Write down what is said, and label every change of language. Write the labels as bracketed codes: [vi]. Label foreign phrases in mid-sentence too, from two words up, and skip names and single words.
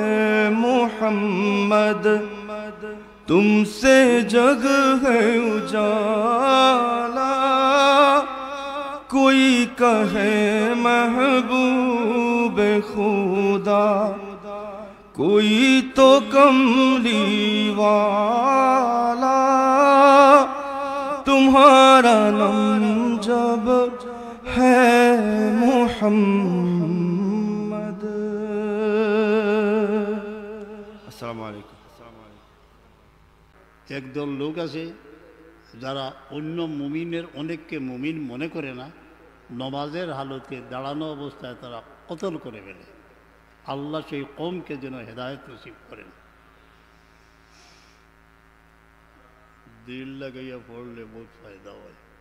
[ur] محمد، تم سے جگ ہے اجالا، کوئی کہے محبوب خدا، کوئی تو کملی والا، تمہارا نام جب ہے محمد۔ [ar] السلام علیکم۔ [bn] একদল লোক আছে যারা অন্য মুমিনের অনেককে মুমিন মনে করে না, নমাজের হালতে দাঁড়ানো অবস্থায় তারা কতল করে ফেলে। আল্লাহ সেই কওমকে যেন হেদায়েত নসিব করেন। দিল লাগাইয়া পড়লে বহুত ফায়দা হয়।